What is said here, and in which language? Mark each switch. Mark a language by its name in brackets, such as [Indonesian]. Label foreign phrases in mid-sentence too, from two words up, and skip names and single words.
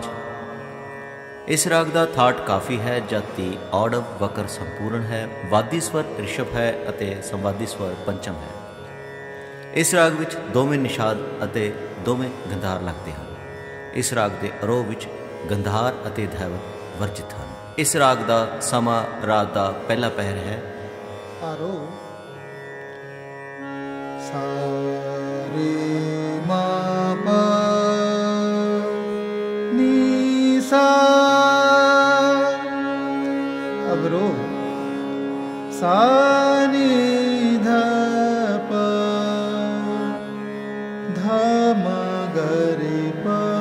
[Hindi] इस राग का थाट काफ़ी है, जाति औडव वकर संपूर्ण है, वादी स्वर ऋषभ है अते संवादी स्वर पंचम है। इस राग [Punjabi] ਵਿਚ ਦੋਵੇਂ [Hindi] निषाद [Punjabi] ਅਤੇ ਦੋਵੇਂ [Hindi] गंधार लगते हैं। इस राग के आरोह विच गंधार अते धैवत वर्जित हैं। इस राग का समा रात का पहला पहर है। आरोह सा रे मा पा नी सा, अवरोह सा नी ध प ध म ग रे प